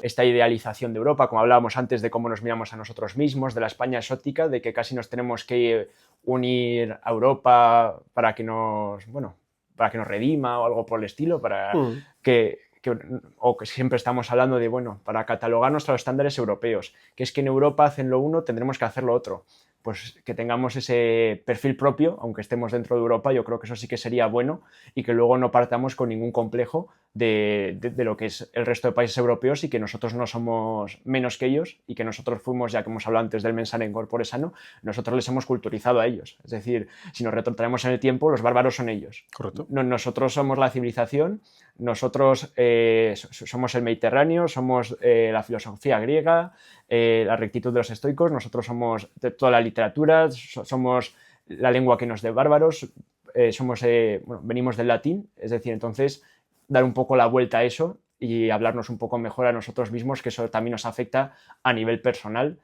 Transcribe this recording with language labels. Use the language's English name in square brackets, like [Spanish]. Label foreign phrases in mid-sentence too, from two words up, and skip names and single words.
[Spanish] Esta idealización de Europa, como hablábamos antes de cómo nos miramos a nosotros mismos, de la España exótica, de que casi nos tenemos que unir a Europa para que nos redima o algo por el estilo, para o que siempre estamos hablando de, para catalogarnos a los estándares europeos, que es que en Europa hacen lo uno, tendremos que hacer lo otro. Pues que tengamos ese perfil propio, aunque estemos dentro de Europa, yo creo que eso sí que sería bueno y que luego no partamos con ningún complejo de lo que es el resto de países europeos y que nosotros no somos menos que ellos y que nosotros fuimos, ya que hemos hablado antes del [Latin] mensana incorpore sano, [Spanish] nosotros les hemos culturizado a ellos. Es decir, si nos retrotraemos en el tiempo, los bárbaros son ellos. Correcto. Nosotros somos la civilización, nosotros somos el Mediterráneo, somos la filosofía griega, la rectitud de los estoicos, nosotros somos toda la literatura, somos la lengua que nos dé bárbaros, venimos del latín, es decir, entonces dar un poco la vuelta a eso y hablarnos un poco mejor a nosotros mismos, que eso también nos afecta a nivel personal.